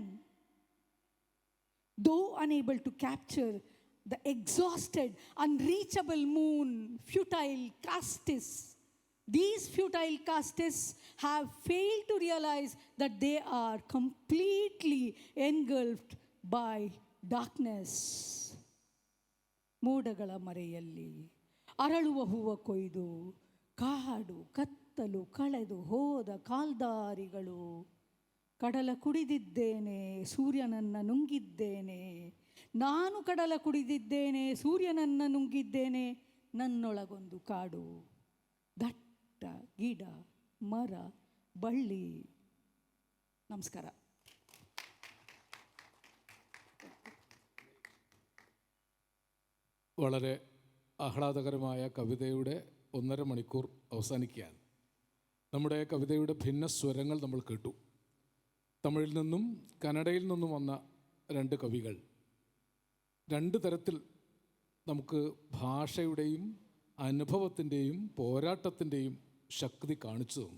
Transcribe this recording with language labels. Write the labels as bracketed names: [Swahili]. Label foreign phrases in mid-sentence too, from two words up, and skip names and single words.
[English] Though unable to capture the exhausted, unreachable moon, futile castes, these futile castes have failed to realize that they are completely engulfed by darkness. [Kannada] ಮೋಡಗಳ ಮರೆಯಲ್ಲಿ ಅರಳುವ ಹೂವ ಕೊಯ್ದು ಕಾಡು ಕತ್ತಲು ಕಳೆದು ಹೋದ ಕಾಲ್ದಾರಿಗಳು. ಕಡಲ ಕುಡಿದಿದ್ದೇನೆ, ಸೂರ್ಯನನ್ನು ನುಂಗಿದ್ದೇನೆ. ನಾನು ಕಡಲ ಕುಡಿದಿದ್ದೇನೆ, ಸೂರ್ಯನನ್ನು ನುಂಗಿದ್ದೇನೆ. ನನ್ನೊಳಗೊಂದು ಕಾಡು, ದಟ್ಟ ಗಿಡ ಮರ ಬಳ್ಳಿ. ನಮಸ್ಕಾರ. [Malayalam] വളരെ ആഹ്ലാദകരമായ കവിതയുടെ 1.5 മണിക്കൂർ അവസാനിക്കുകയാണ്. നമ്മുടെ കവിതയുടെ ഭിന്ന സ്വരങ്ങൾ നമ്മൾ കേട്ടു. തമിഴിൽ നിന്നും കന്നഡയിൽ നിന്നും വന്ന 2 കവികൾ 2 തരത്തിൽ നമുക്ക് ഭാഷയുടെയും അനുഭവത്തിൻ്റെയും പോരാട്ടത്തിൻ്റെയും ശക്തി കാണിച്ചു തന്നു.